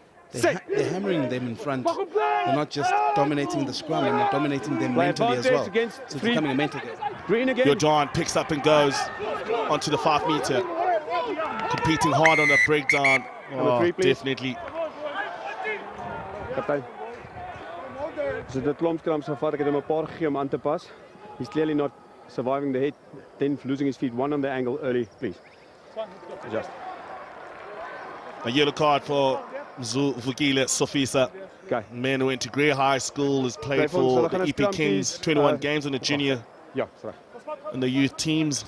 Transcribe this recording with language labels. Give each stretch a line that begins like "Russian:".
English: They're hammering them in front. They're not just dominating the scrum, and they're dominating them mentally as well. So it's becoming a mental game. Jordan picks up and goes onto the 5 meter. Competing hard on the breakdown. Oh, definitely.
Afrikaans: Kaptein.
English: So the
Afrikaans: klomp scrums so far, ek het hom 'n paar gegee om aan te pas.
English: He's clearly not surviving the hit, then losing his feet. One on the angle early, please. Adjust. A yellow card for Mzuvukile Sofisa. Okay. Man who went to Grey High School, has played for the EP Kings, 21 games in the junior and the youth teams.